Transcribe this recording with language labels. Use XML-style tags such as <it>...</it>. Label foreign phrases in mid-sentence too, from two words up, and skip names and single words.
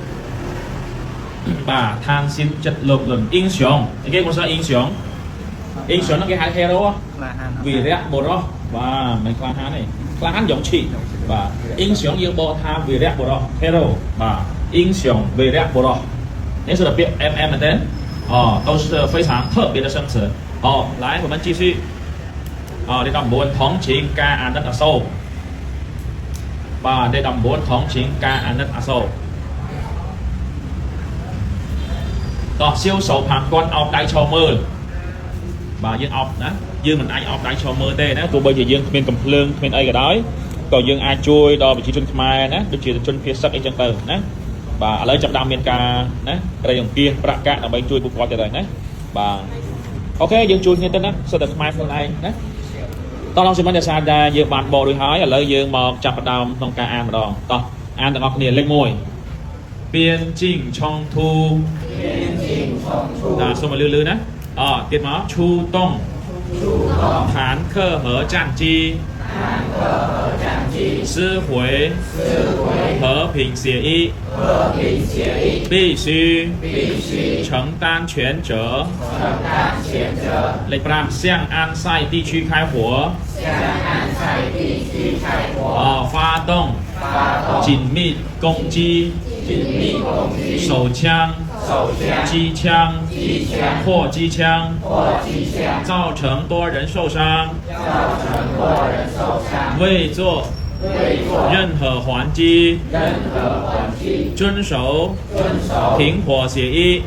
<km>បាទឋានស៊ីនចិត្តលោភលន់អ៊ីងស្យងគេមកថាអ៊ីងស្យងហ្នឹងគេហៅ hero វីរៈបុរសបាទមិនក្លាហានទេក្លាហានយ៉ងឈីបាទអ៊ីងស្យងយើងបកថាវីរៈបុរស hero បាទអ៊ីងស្យងវីរៈបុរសនេះ是ពាក្យ mm មែនទេ</km> <zh>都是非常特别的生词来我们继续第19同情</zh> <km>ការអាណិតអាសូរបាទ</km> <zh>第19同情</zh> <km>ការអាណិតអាសូរ តោះសៀវសោផាគាត់អោបដៃឈរមើលបាទយើងអោបណាយើងមិនអាចអោបដៃឈរមើលទេណាទោះបីជាយើងគ្មានកំភ្លើងគ្មានអីក៏ដោយក៏ យើងអាចជួយដល់ប្រជាជនខ្មែរណាដូចជាជនភៀសសឹកអីចឹងទៅណាបាទឥឡូវចាប់ដើមមានការ ណាក្រៃអង្គាសប្រាក់កាក់ដើម្បីជួយពួកគាត់ទៅដែរណាបាទអូខេយើងជួយគ្នា ទៅណាសិតតែខ្មែរខ្លួនឯងណាតោះឡងសិមិនដែលសារដែលយើងបានបករួចហើយឥឡូវយើងមកចាប់ផ្ដើមក្នុងការអានម្ដងតោះអានទាំងអស់គ្នាលេខ 1</km> <zh>边境冲突</zh> <km>សូមលឺណាទៀតមកឈូតុង</km> <zh>坦克和战机撕毁和平协议，必须承担全责。类5向安塞地区开火，发动紧密攻击，手枪、机枪或机枪，造成多人受伤，未做任何还击，遵守停火协议。</zh>